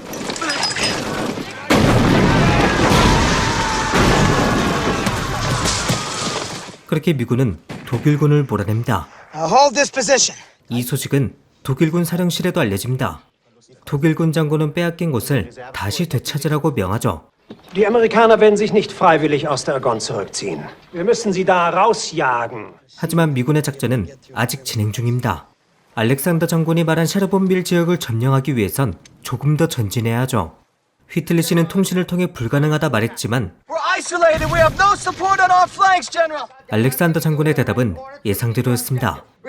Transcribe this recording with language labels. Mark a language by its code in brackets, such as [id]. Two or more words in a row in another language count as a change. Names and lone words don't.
[ko] 그렇게 미군은 독일군을 몰아냅니다. 이 소식은 독일군 사령실에도 알려집니다. 독일군 장군은 빼앗긴 곳을 다시 되찾으라고 명하죠. [de] Die Amerikaner werden sich nicht freiwillig aus der Argonne zurückziehen. Wir müssen sie da rausjagen. [ko] 하지만 미군의 작전은 아직 진행 중입니다. 알렉산더 장군이 말한 샤르본빌 지역을 점령하기 위해선 조금 더 전진해야 하죠. 휘틀리시는 통신을 통해 불가능하다 말했지만 알렉산더 장군의 대답은 예상대로였습니다.